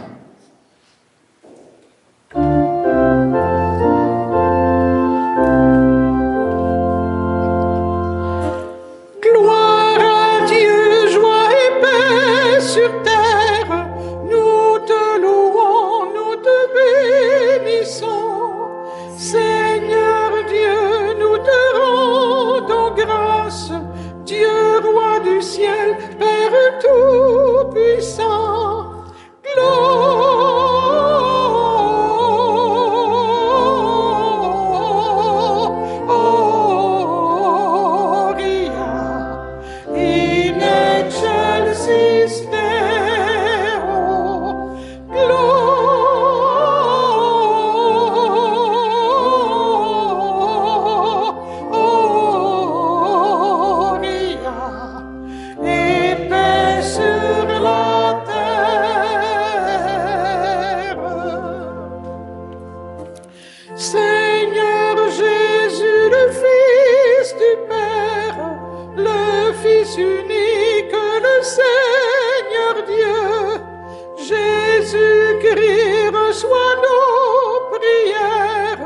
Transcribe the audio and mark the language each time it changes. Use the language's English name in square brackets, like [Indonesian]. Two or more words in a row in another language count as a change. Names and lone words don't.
[French] Gloire à Dieu, joie et paix sur terre. Nous te louons, nous te bénissons. Seigneur Dieu, nous te rendons grâce. Dieu, roi du ciel, Père tout-puissant. [Latin] Gloria in excelsis Deo. [French] Gloria et paix sur la terre. Seigneur Jésus, le Fils du Père, le Fils unique, le Seigneur Dieu, Jésus-Christ, reçois nos prières.